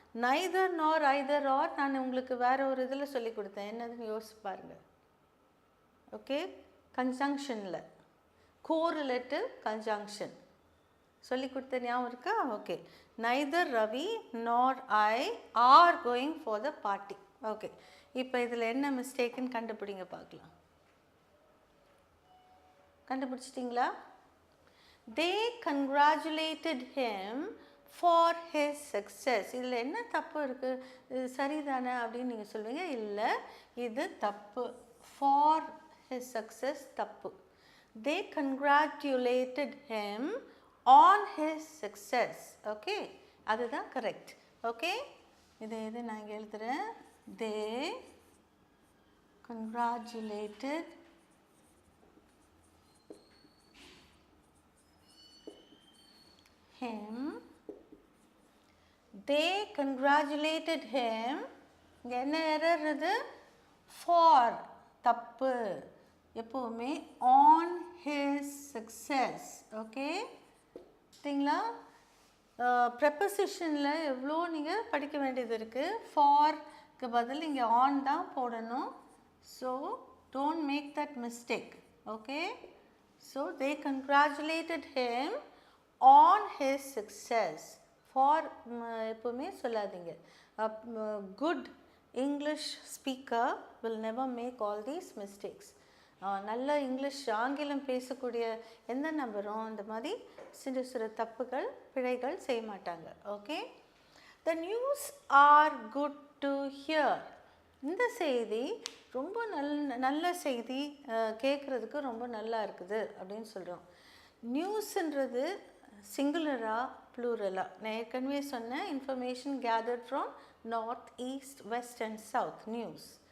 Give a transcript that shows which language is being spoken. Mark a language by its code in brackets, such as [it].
[ta] neither nor, either or நான் உங்களுக்கு வேறு ஒரு இதில் சொல்லி கொடுத்தேன். என்னதுன்னு யோசிச்சு பாருங்கள். ஓகே, கன்ஜங்ஷனில் கோரிலேட்டிவ் கன்ஜங்ஷன் சொல்லி கொடுத்த ஞாபகம் இருக்கா? [en] Okay, neither Ravi nor I are going for the party. [ta] Okay, இப்போ இதில் என்ன மிஸ்டேக்குன்னு கண்டுபிடிங்க பார்க்கலாம். கண்டுபிடிச்சிட்டிங்களா? [en] they congratulated him for his success. [ta] இதில் என்ன தப்பு இருக்குது? இது சரிதானே அப்படின்னு நீங்கள் சொல்வீங்க. இல்லை, இது தப்பு. [en] for his success தப்பு. they congratulated him on his success. [ta] Okay, அதுதான் கரெக்ட். ஓகே, இது நான் இங்கே எழுதுகிறேன். [en] they congratulated him. they congratulated him. [ta] இங்கே என்ன எரர்? இது for தப்பு. எப்போவுமே [en] on his success. [ta] ஓகே, சரிங்களா? ப்ரெப்போசிஷனில் எவ்வளோ நீங்கள் படிக்க வேண்டியது இருக்குது. ஃபார்க்கு பதில் இங்கே ஆன் தான் போடணும். [en] So don't make that mistake. Okay, so they congratulated him on his success. [ta] For எப்போவுமே சொல்லாதீங்க. [en] Good English speaker will never make all these mistakes. [ta] நல்ல இங்கிலீஷ் ஆங்கிலம் பேசக்கூடிய எந்த நபரும் இந்த மாதிரி சிறு சிறு தப்புகள் பிழைகள் செய்ய மாட்டாங்க. [en] Okay, the news are good to hear. [ta] இந்த செய்தி ரொம்ப நல்ல செய்தி, கேட்குறதுக்கு ரொம்ப நல்லா இருக்குது அப்படின்னு சொல்கிறோம். நியூஸ்ன்றது சிங்குலரா ப்ளூரலா? நான் ஏற்கனவே சொன்னேன், [en] Information gathered from north, east, west and south news.